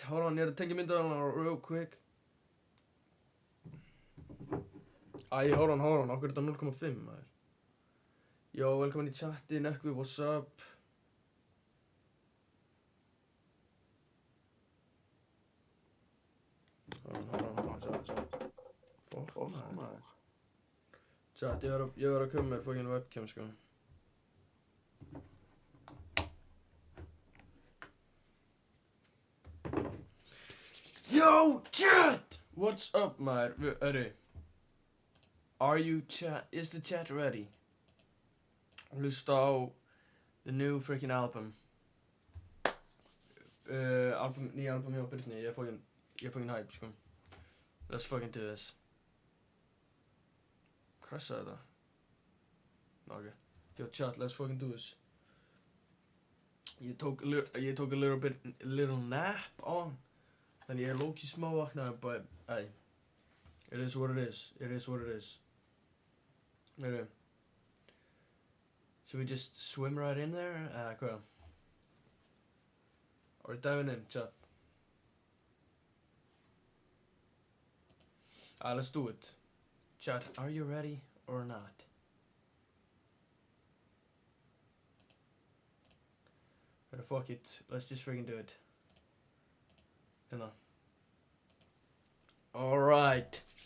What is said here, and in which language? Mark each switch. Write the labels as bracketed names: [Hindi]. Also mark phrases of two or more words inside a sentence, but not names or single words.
[English] Hold on, [Icelandic] ég er að tengja myndaðan [English] real quick. Hold on, [Icelandic] okkur er þetta 0,5 maður. Yo, velkomin í chatti, Nökkvi, [English] what's up? Hold on, chat. Fuck maður. [Icelandic] Chat, ég var að koma með [English] fucking webcam, [Icelandic] sko. [English] Yo, chat! What's up, maður? Are you chat? Is the chat ready? [Icelandic] Hlusta á [English] the new freaking album. [Icelandic] Nýja album hjá Britney. Ég er [English] fucking hype, [Icelandic] sko. [English] Let's fucking do this. [Icelandic] Crassaði þetta? Okay. [English] Yo, chat, let's fucking do this. [Icelandic] Ég tók [English] a little nap on. [Icelandic] Þannig ég er low-key smá vaknaði, [English] but hey, it is what it is. It is what it is. Okay. Should we just swim right in there? Hvað? Are we diving in, chat? Let's do it. Chat, are you ready or not? But fuck it, let's just freaking do it. Alright.